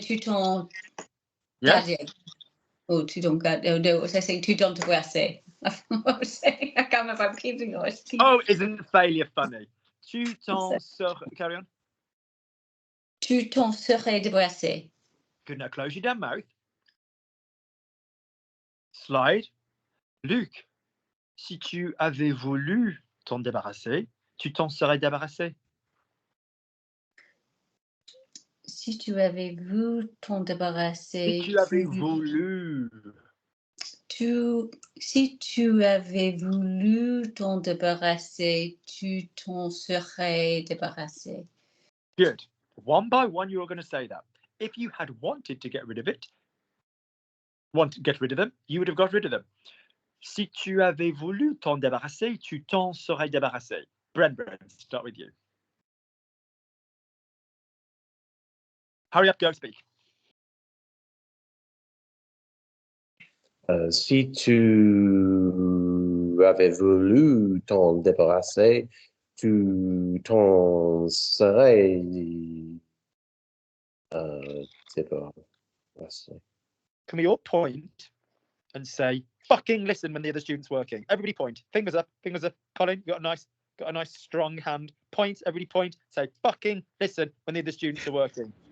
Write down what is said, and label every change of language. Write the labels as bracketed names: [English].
[French] Tu t'en gardé. Oh, tu t'en gardé. [English] Oh, no, I say [French] tu t'en débarrassé. [English] I can't remember if I'm keeping or speaking. Oh, isn't failure funny? [French] Tu t'en serais. [English] Carry on. [French] Tu t'en serais débarrassé. [English] Good. Now close your damn mouth. Slide. [French] Luc, si tu avais voulu t'en débarrasser, tu t'en serais débarrassé. Si tu avais voulu t'en débarrasser. Si tu avais voulu. Si tu avais voulu t'en débarrasser, tu t'en serais débarrassé. [English] Good. One by one, you're going to say that. If you had wanted to get rid of it, get rid of them, you would have got rid of them. [French] Si tu avais voulu t'en débarrasser, tu t'en serais débarrassé. [English] Bren, start with you. Hurry up, go speak. [French] Si tu avais voulu t'en débarrasser, tu t'en serais débarrassé. [English] Can we all point and say, fucking listen when the other student's working? Everybody point. Fingers up. Colin, you got a nice strong hand. Point, everybody point. Say, fucking listen when the other students are working.